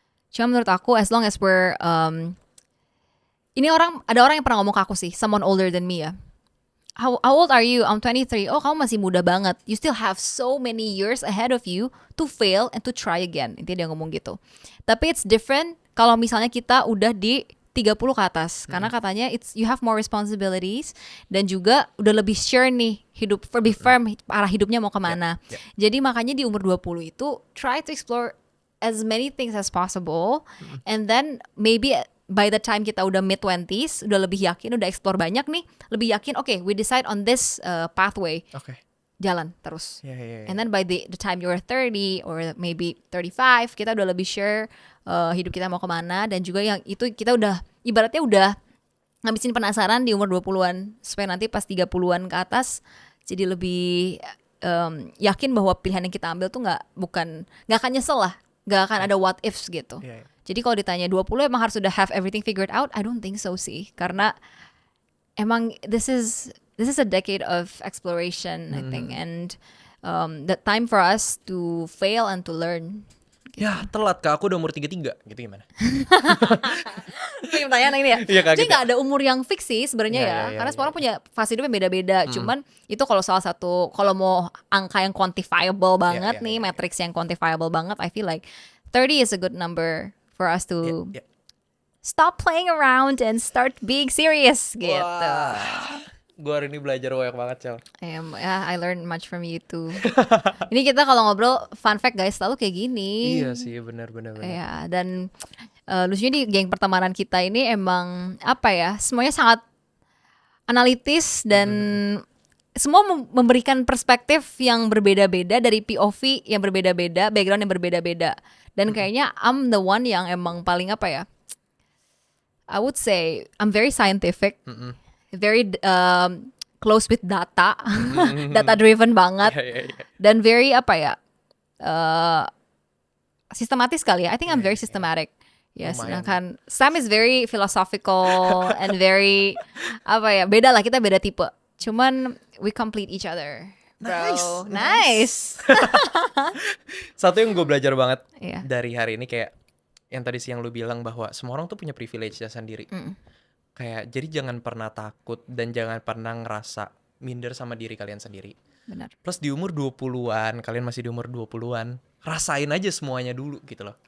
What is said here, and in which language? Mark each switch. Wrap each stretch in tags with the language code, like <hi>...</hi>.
<id>Cuma menurut aku</id> <en>as long as we're</en> <id>ini ada orang yang pernah ngomong ke aku sih,</id> <en>someone older than me ya. How old are you? I'm 23.</en> <id>Oh, kamu masih muda banget.</id> <en>You still have so many years ahead of you to fail and to try again.</en> <id>Intinya dia ngomong gitu. Tapi</id> <en>it's different</en> <id>kalau misalnya kita udah di 30 ke atas. Karena katanya</id> <en>you have more responsibilities</en> <id>dan juga udah lebih sure nih hidup, lebih firm arah hidupnya mau kemana. Jadi makanya di umur 20 itu</id> <en>try to explore as many things as possible and then maybe by the time kita udah mid-20s,</en> <id>udah lebih yakin, udah explore banyak nih, lebih yakin,</id> <en>okay, we decide on this pathway.</en> <id>Oke. Jalan terus.</id> <en>Yeah. And then by the time you're 30 or maybe 35,</en> <id>kita udah lebih sure hidup kita mau kemana. Dan juga yang itu kita udah, ibaratnya udah ngabisin penasaran di umur 20-an. Supaya nanti pas 30-an ke atas, jadi lebih yakin bahwa pilihan yang kita ambil tuh gak akan nyesel lah. Gak akan ada</id> <en>what ifs</en> <id>gitu.</id> <en>Yeah.</en> <id>Jadi kalau ditanya 20 emang harus udah</id> <en>have everything figured out? I don't think so</en> <id>sih. Karena emang</id> <en>this is a decade of exploration, I think. And the time for us to fail and to learn.</en> <id>Gitu. Ya telat, Kak, aku udah umur 33. Gitu gimana? Pertanyaan ini ya. Iya, Kak, Jadi gitu. gak ada umur yang fix sih sebenarnya ya. Karena semua orang punya fase hidupnya beda-beda. Cuman itu kalau salah satu, kalau mau angka yang quantifiable banget nih, matrix yang quantifiable banget,</id> <en>I feel like 30 is a good number for us to stop playing around and start being serious</en> <id>gitu. Gue hari ini belajar banyak banget, Cel.</id> <en>I learned much from you too.</en> <id>Ini kita kalau ngobrol, fun fact guys, selalu kayak gini. Iya sih, benar. Ya, dan lucunya di geng pertemanan kita ini emang apa ya, semuanya sangat analitis dan semua memberikan perspektif yang berbeda-beda dari POV yang berbeda-beda, background yang berbeda-beda. Dan kayaknya</id> <en>I'm the one</en> <id>yang emang paling apa ya,</id> <en>I would say I'm very scientific, very close with data, data driven banget,</en> <id>Iya. dan very apa ya, sistematis kali ya. I think I'm very systematic.</id> <en>Yes,</en> <id>Lumayan. sedangkan</id> <en>Sam is very philosophical and very</en> <id>apa ya, beda lah, kita beda tipe.</id> <en>Cuman we complete each other. Bro, nice.</en> <id>Satu yang gue belajar banget Iya. dari hari ini kayak yang tadi siang lu bilang bahwa semua orang tuh punya privilege-nya sendiri. Kayak jadi jangan pernah takut dan jangan pernah ngerasa minder sama diri kalian sendiri. Benar. Plus di umur 20-an, kalian masih di umur 20-an, rasain aja semuanya dulu gitu loh.</id>